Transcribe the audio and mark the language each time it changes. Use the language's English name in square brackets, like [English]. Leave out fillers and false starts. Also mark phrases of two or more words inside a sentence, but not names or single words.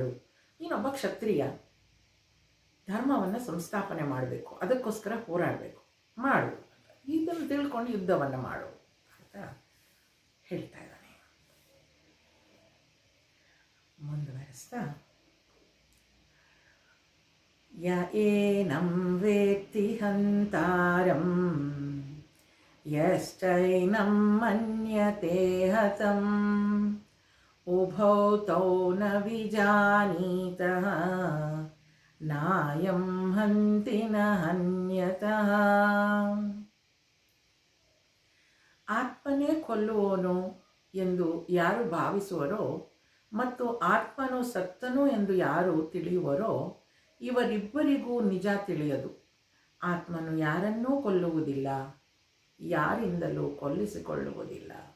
[Kannada] ನೀನೊಬ್ಬ ಕ್ಷತ್ರಿಯ, ಧರ್ಮವನ್ನು ಸಂಸ್ಥಾಪನೆ ಮಾಡಬೇಕು, ಅದಕ್ಕೋಸ್ಕರ ಹೋರಾಡಬೇಕು, ಮಾಡು. ಇದನ್ನು ತಿಳ್ಕೊಂಡು ಯುದ್ಧವನ್ನು ಮಾಡು ಅಂತ ಹೇಳ್ತಾ ಇದ್ದಾನೆ. [Sanskrit] ಮುಂದುವರಿಸ್ತಾ, ಯ ಏನಂ ವೇತ್ತಿ ಹಂತಾರಂ ಯಶ್ಚೈನಂ ಮನ್ಯತೆ ಹತಂ ಉಭೌ ತೌ ನ ವಿಜಾನೀತಃ ನಾಯಂ ಹಂತಿ ನ ಹನ್ಯತಃ. [Kannada] ಆತ್ಮನೇ ಕೊಲ್ಲುವವನು ಎಂದು ಯಾರು ಭಾವಿಸುವರೋ ಮತ್ತು ಆತ್ಮನು ಸತ್ತನು ಎಂದು ಯಾರು ತಿಳಿಯುವರೋ ಇವರಿಬ್ಬರಿಗೂ ನಿಜ ತಿಳಿಯದು. ಆತ್ಮನು ಯಾರನ್ನೂ ಕೊಲ್ಲುವುದಿಲ್ಲ, ಯಾರಿಂದಲೂ ಕೊಲ್ಲಿಸಿಕೊಳ್ಳುವುದಿಲ್ಲ.